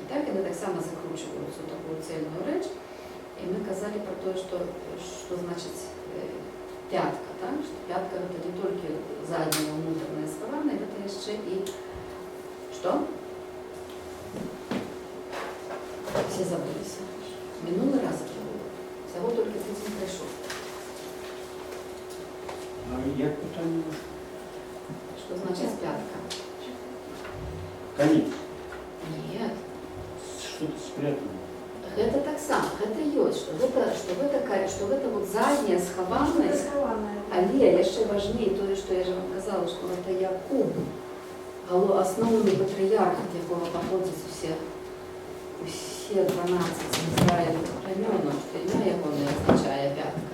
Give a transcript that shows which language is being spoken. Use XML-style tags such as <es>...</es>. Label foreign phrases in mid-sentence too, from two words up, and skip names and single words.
<be>Так, яны таксама закручваюцца ў такую цельную рэч. І мы казалі пра тое, што значыць пятка, так? Што пятка гэта не толькі задняе ўнутранае схаванае, гэта яшчэ і што? Все забыліся.</be> <ru>Минулый раз это было. Всего только</ru> <be>тыдзень прайшоў. А як пытанне?</be> <ru>Что значит пятка? Конец. Нет. Что-то спрятано. Это так само,</ru> <be>это ёсць, что гэта вот задняя схаванасць, але яшчэ важней тое, што я же вам казала, што гэта Якуб, асноўны патрыярх, ад якога паходзяць усе 12 Израилевых племёнаў, што імя ягонае азначае пятка.</be>